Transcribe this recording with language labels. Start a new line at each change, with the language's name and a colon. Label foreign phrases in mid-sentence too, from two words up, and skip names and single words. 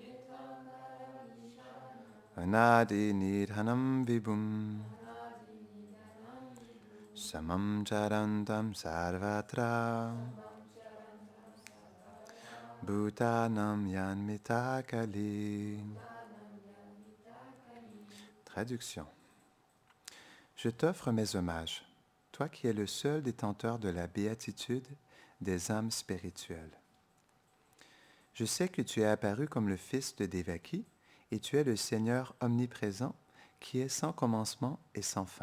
Sanskrit: Anadi nidhanam vibhum Samam charantam sarvatra Bhutanam yanmita kali.
French: Traduction. Je t'offre mes hommages, toi qui es le seul détenteur de la béatitude des âmes spirituelles. Je sais que tu es apparu comme le fils de Devaki et tu es le Seigneur omniprésent qui est sans commencement et sans fin.